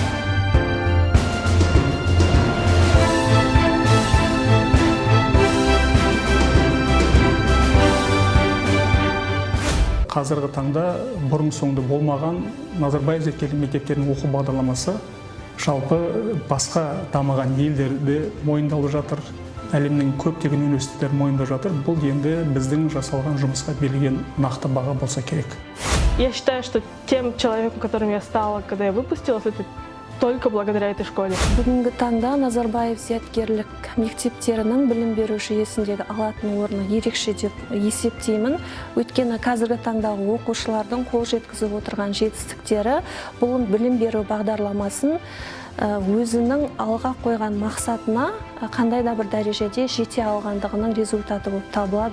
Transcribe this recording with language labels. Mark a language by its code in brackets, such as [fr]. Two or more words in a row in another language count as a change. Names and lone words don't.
[kk] Қазіргі таңда бұрын соңды болмаған Назарбаев зияткерлік мектептерінің оқу бағдарламасы жалпы басқа дамыған елдерде мойындалып жатыр. Әлемнің көптеген университеттері мойындап жатыр. Бұл енді біздің жасалған жұмысқа берілген нақты баға болса керек. [ru] Я считаю, что тем человеком, которым я стала, когда я выпустилась, это только благодаря этой школе. [kk] Бүгінгі таңда Назарбаев зияткерлік мектептерінің білім беру жүйесіндегі алатын орны ерекше деп есептеймін. Өйткені қазіргі таңдағы оқушылардың қол жеткізіп отырған жетістіктері бұл білім беру бағдарламасын өзінің алға қойған мақсатына қандай да бір дәрежеде жете алғандығының результаты болып табылады.